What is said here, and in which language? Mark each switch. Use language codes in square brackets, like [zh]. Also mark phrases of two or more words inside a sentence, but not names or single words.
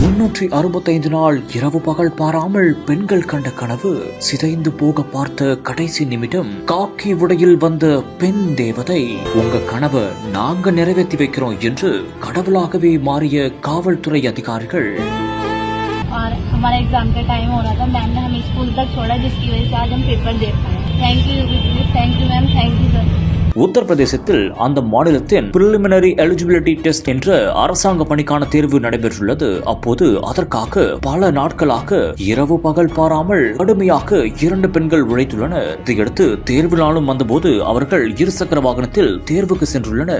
[ta] 365 நாள் இரவு பகல் பாராமல் பெண்கள் கண்ட கனவு சிதைந்து போக பார்த்த கடைசி நிமிடம் காக்கி உடையில் வந்த பெண் தேவதை. உங்க கனவை நாங்க நிறைவேற்றி வைக்கிறோம் என்று கடவுளாகவே மாறிய காவல்துறை அதிகாரிகள். [hi] और हमारा एग्जाम का टाइम हो रहा था, मैम ने हमें स्कूल तक छोड़ा जिसकी वजह से आज हम पेपर दे पाए. [en] thank you ma'am, thank you sir. [ta] உத்தரப்பிரதேசத்தில் அந்த மாநிலத்தின் [en] preliminary eligibility test [ta] என்ற அரசாங்க பணிக்கான தேர்வு நடைபெற்றுள்ளது. அப்போது அதற்காக பல நாட்களாக இரவு பகல் பாராமல் கடுமையாக 2 பெண்கள் உழைத்துள்ளனர். இதையடுத்து தேர்வு நாளும் வந்தபோது அவர்கள் இருசக்கர வாகனத்தில் தேர்வுக்கு சென்றுள்ளனர்.